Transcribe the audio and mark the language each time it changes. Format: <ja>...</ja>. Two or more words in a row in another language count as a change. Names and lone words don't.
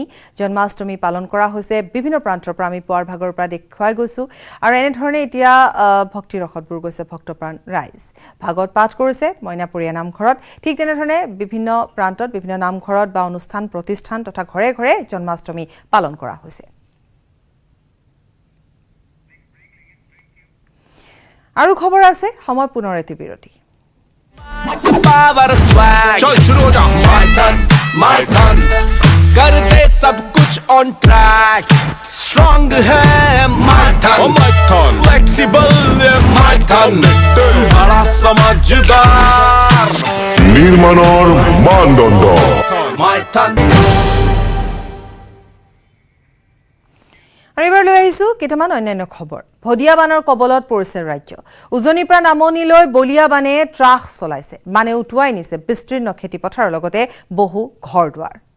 <as>জন্মাষ্টমী পালন কৰা হৈছে বিভিন্ন প্ৰান্তৰ পৰা আমি পুৱাৰ ভাগৰ পৰা দেখুৱাই গৈছোঁ আৰু এনেধৰণে এতিয়া ভক্তি ৰসতবোৰ গৈছে ভক্তপ্ৰাণ ৰাইজ ভাগৱত পাঠ কৰিছে মইনাপুৰীয়া নামঘৰত ঠিক তেনেধৰণে বিভিন্ন প্ৰান্তত বিভিন্ন নামঘৰত বা অনুষ্ঠান প্ৰতিষ্ঠান তথা ঘৰে ঘৰে জন্মাষ্টমী পালন কৰা হৈছে আৰু খবৰ আছে সময় পুনৰ এটি বিৰতি</as> <hi>पावर स्वैग चल शुरू हो जा my ton कर दे सब कुछ</hi> <en>on track strong</en> <hi>है my ton flexible है my ton बड़ा समझदार</hi> <as>নির্মাণৰ মানদণ্ড my ton আৰু এবাৰ লৈ আহিছো কেইটামান অন্যান্য খবৰ ভদিয়া বানৰ কবলত পৰিছে ৰাজ্য উজনিৰ পৰা নামনিলৈ বলিয়া বানে ত্ৰাস চলাইছে মানে উটুৱাই নিছে বিস্তীৰ্ণ খেতি পথাৰৰ লগতে বহু ঘৰ দুৱাৰ</as>